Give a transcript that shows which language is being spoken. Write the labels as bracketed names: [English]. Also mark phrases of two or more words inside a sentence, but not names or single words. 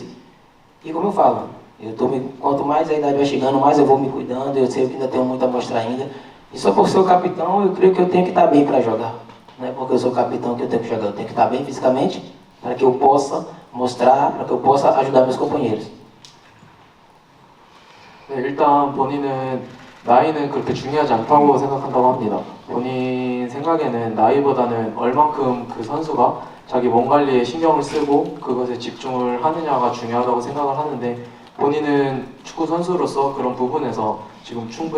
[Portuguese] E como eu falo, quanto mais a idade vai chegando, mais eu vou me cuidando, eu sei que ainda tenho muito a mostrar ainda. E só por ser o capitão, eu creio que eu tenho que estar bem para jogar. Não é porque eu sou capitão que eu tenho que jogar, eu tenho que estar bem fisicamente para que eu possa mostrar, para que eu possa ajudar meus companheiros. [Korean] 네, 일단 본인은 나이는 그렇게 중요하지 않다고 생각한다고 합니다. 본인 생각에는 나이보다는 얼만큼 그 선수가 자기 몸 관리에 신경을 쓰고 그것에 집중을 하느냐가 중요하다고 생각을 하는데, 본인은 축구 선수로서 그런 부분에서 지금 충분히